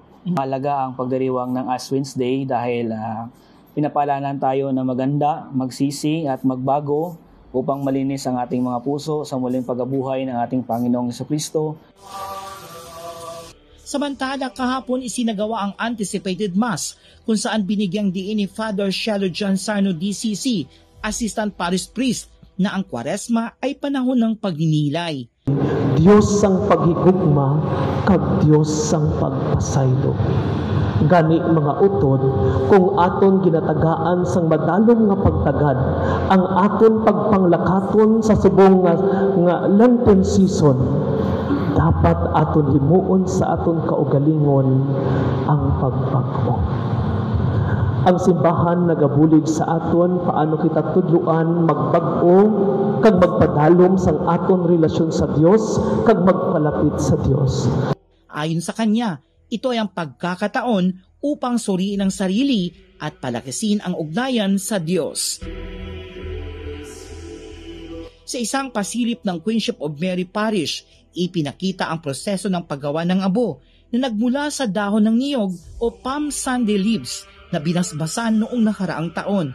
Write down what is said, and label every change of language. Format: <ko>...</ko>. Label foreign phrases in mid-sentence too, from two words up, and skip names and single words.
<tl>Mahalaga ang pagdiriwang ng Ash Wednesday dahil pinapaalala tayo na maganda, magsisi at magbago upang malinis ang ating mga puso sa muling pagkabuhay ng ating Panginoong Jesucristo. Samantala, kahapon isinagawa ang</tl> <en>anticipated mass</en> <tl>kung saan binigyang diin ni Father Shelo John Sarno DCC,</tl> <en>Assistant Parish Priest,</en> <tl>na ang Kwaresma ay panahon ng pagninilay.</tl> <hil>Diyos ang paghigugma, kag Diyos ang pagpasaylo. Gani mga utod, kung aton ginatagaan sang madalom nga pagtagad, ang aton pagpanglakaton sa subong nga</hil> <en>Lenten season,</en> <hil>dapat aton himuon sa aton kaugalingon ang pagbago. Ang simbahan nagabulig sa aton paano kita tudluan magbag-o kag magpadalom sang aton relasyon sa Dios kag magpalapit sa Dios.</hil> <tl>Ayon sa kanya, ito ay ang pagkakataon upang suriin ang sarili at palakasin ang ugnayan sa Diyos. Sa isang pasilip ng Queenship of Mary Parish, ipinakita ang proseso ng paggawa ng abo na nagmula sa dahon ng niyog o</tl> <en>Palm Sunday leaves</en> <tl>na binasbasan noong nakaraang taon.</tl>